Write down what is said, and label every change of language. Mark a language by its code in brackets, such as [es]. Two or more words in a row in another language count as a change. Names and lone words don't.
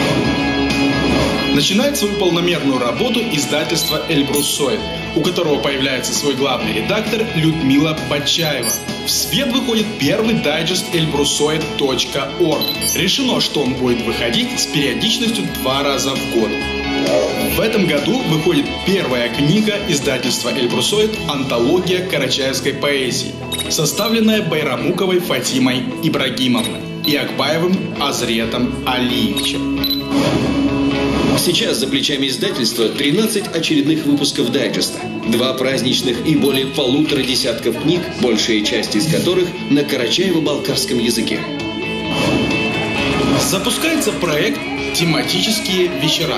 [ru] Начинает свою полномерную работу издательство «Эльбрусоид», у которого появляется свой главный редактор Людмила Бачаева. В свет выходит первый дайджест elbrusoid.org. Решено, что он будет выходить с периодичностью 2 раза в год. В этом году выходит первая книга издательства «Эльбрусоид» «Антология карачаевской поэзии», составленная Байрамуковой Фатимой Ибрагимовной и Акбаевым Азретом Алиевичем. Сейчас за плечами издательства 13 очередных выпусков дайджеста, 2 праздничных и более 1,5 десятков книг, большая часть из которых на карачаево-балкарском языке. Запускается проект «Тематические вечера.